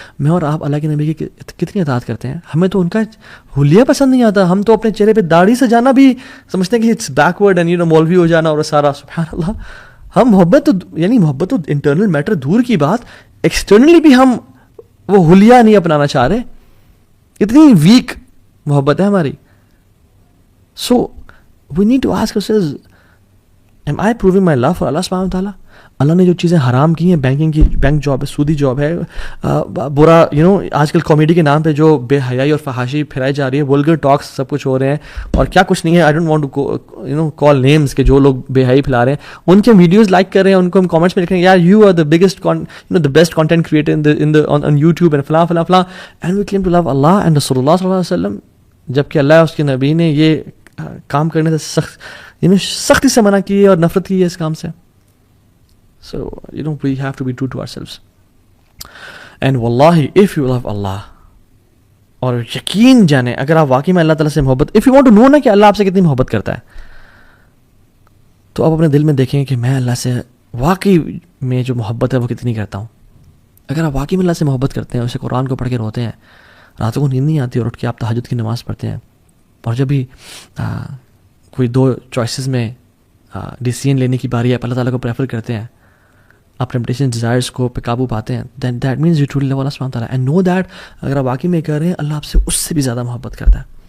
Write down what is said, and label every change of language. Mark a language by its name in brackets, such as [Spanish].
[Urdu] میں اور آپ اللہ کے نبی کی کتنی اطاعت کرتے ہیں. ہمیں تو ان کا حلیہ پسند نہیں آتا. ہم تو اپنے چہرے پہ داڑھی سجانا بھی سمجھتے ہیں کہ [English] it's backward [Urdu] اینڈ مولوی ہو جانا اور سارا. سبحان اللہ. ہم محبت تو انٹرنل میٹر دور کی بات، ایکسٹرنلی بھی ہم وہ حلیہ نہیں اپنانا چاہ رہے. اتنی ویک محبت ہے ہماری. [English] So we need to ask ourselves, am I proving my love for Allah subhanahu wa ta'ala? [Urdu] اللہ نے جو چیزیں حرام کی ہیں، بینک جاب ہے، سودی جاب ہے، برا آج کل کامیڈی کے نام پہ جو بے حیائی اور فحاشی پھیلائی جا رہی ہے، ولگر ٹاکس سب کچھ ہو رہے ہیں اور کیا کچھ نہیں ہے. [English] I don't want to call names [Urdu] کہ جو لوگ بے حیائی پھیلا رہے ہیں ان کے ویڈیوز لائک کر رہے ہیں، ان کو ہم کامنٹس میں لکھ رہے ہیں یار [English] you are the biggest the best content creator on YouTube and فلاں فلاں [Urdu] فلاں، [English] and we claim to love اللہ اینڈ رسول اللہ [Urdu] صلی اللہ علیہ وسلم، جبکہ اللہ اس کے نبی نے یہ کام کرنے سے سختی سے منع کی ہے اور نفرت کی ہے اس کام سے. [English] So, we have to be true to ourselves. And wallahi, if you love Allah, [Urdu] اور یقین جانے اگر آپ واقعی میں اللہ تعالیٰ سے محبت، [English] if you want to know [Urdu] نا کہ اللہ آپ سے کتنی محبت کرتا ہے، تو آپ اپنے دل میں دیکھیں کہ میں اللہ سے واقعی میں جو محبت ہے وہ کتنی کرتا ہوں. اگر آپ واقعی میں اللہ سے محبت کرتے ہیں، اسے قرآن کو پڑھ کے روتے ہیں، راتوں کو نیند نہیں آتی اور اٹھ کے آپ تہجد کی نماز پڑھتے ہیں، اور جب بھی کوئی دو چوائسیز میں ڈیسیژن لینے کی باری ہے آپ اللہ تعالیٰ کو پریفر کرتے ہیں، آپ ٹیمپٹیشن ڈیزائرس کو پہ قابو پاتے ہیں، [English] then that means you truly love Allah سبحانہ تعالیٰ and know that [Urdu] اگر آپ واقعی میں کر رہے ہیں اللہ آپ سے اس سے بھی زیادہ محبت کرتا ہے.